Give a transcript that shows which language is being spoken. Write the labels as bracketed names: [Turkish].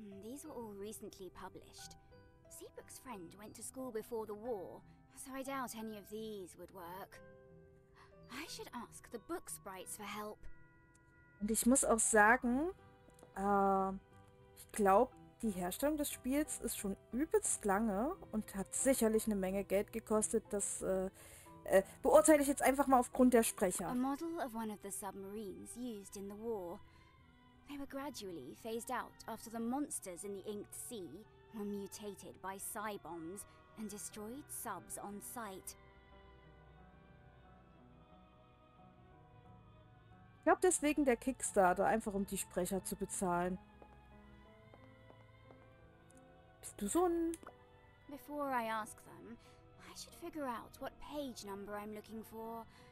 [English] These were all recently published. Seabrook's friend went to school before the war, so I doubt any of these would work. I should ask the book sprites for help. [German] Und ich muss auch sagen, ich glaube, die Herstellung des Spiels ist schon übelst lange und hat sicherlich eine Menge Geld gekostet. Das beurteile ich jetzt einfach mal aufgrund der Sprecher. [English] A model of one of the submarines used in the war. They were gradually phased out after the monsters in the Inked Sea were mutated by psi bombs and destroyed subs on sight. [German] Ich glaube deswegen der Kickstarter, einfach um die Sprecher zu bezahlen. Bist du so ein... [English] Before I ask them, I should figure out what page number I'm looking for.